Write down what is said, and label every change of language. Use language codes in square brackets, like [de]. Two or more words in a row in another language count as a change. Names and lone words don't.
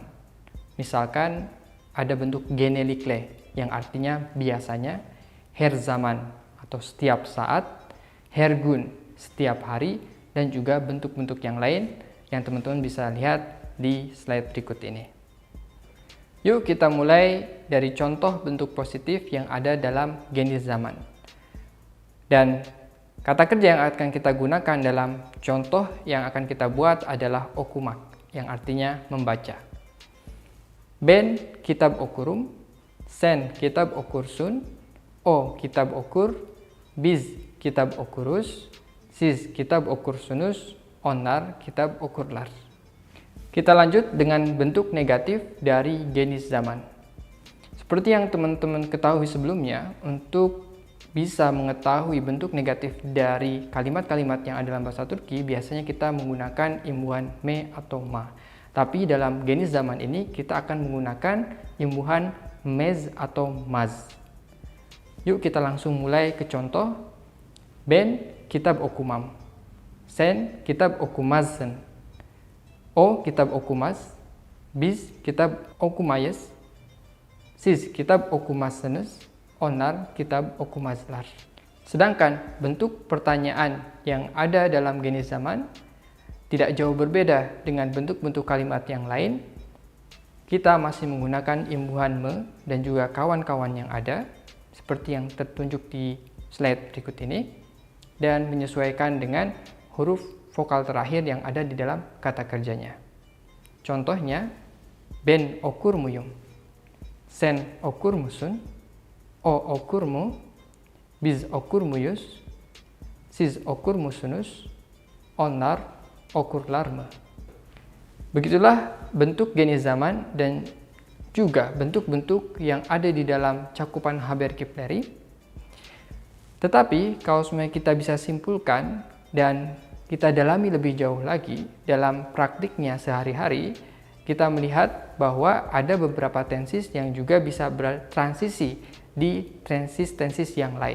[id] Misalkan ada bentuk genelikle yang artinya biasanya, [tr] her zaman [id] atau setiap saat, [tr] her gun [id] setiap hari, dan juga bentuk-bentuk yang lain yang teman-teman bisa lihat di slide berikut ini. Yuk kita mulai dari contoh bentuk positif yang ada dalam [tr] genus zaman. [id] Dan kata kerja yang akan kita gunakan dalam contoh yang akan kita buat adalah okumak, yang artinya membaca. [tr] Ben kitab okurum, sen kitab okursun, o kitab okur, biz kitab okurus, siz kitab okursunuz, onlar kitab okurlar. [id] Kita lanjut dengan bentuk negatif dari [tr] genus zaman. [id] Seperti yang teman-teman ketahui sebelumnya, untuk bisa mengetahui bentuk negatif dari kalimat-kalimat yang ada dalam bahasa Turki, biasanya kita menggunakan imbuhan me atau ma. Tapi dalam [tr] genus zaman [id] ini kita akan menggunakan imbuhan mez atau maz. Yuk kita langsung mulai ke contoh. [tr] Ben kitab okumam, sen kitab okumazsın, o kitab okumaz, biz kitab okumayız, siz kitab okumazsınız, onlar kitab okumazlar. [id] Sedangkan bentuk pertanyaan yang ada dalam [tr] genus zaman [id] tidak jauh berbeda dengan bentuk-bentuk kalimat yang lain. Kita masih menggunakan imbuhan me dan juga kawan-kawan yang ada seperti yang tertunjuk di slide berikut ini, dan menyesuaikan dengan huruf vokal terakhir yang ada di dalam kata kerjanya. Contohnya, [tr] ben okur muyum, sen okur musun, o okur mu, biz okur muyuz, siz okur musunuz, onlar okurlar mı? [id] Begitulah bentuk [tr] genus zaman [id] dan juga bentuk-bentuk yang ada di dalam cakupan Haberkipleri. Tetapi kalau semuanya kita bisa simpulkan dan kita dalami lebih jauh lagi dalam praktiknya sehari-hari, kita melihat bahwa ada beberapa tenses yang juga bisa bertransisi di tenses-tenses yang lain.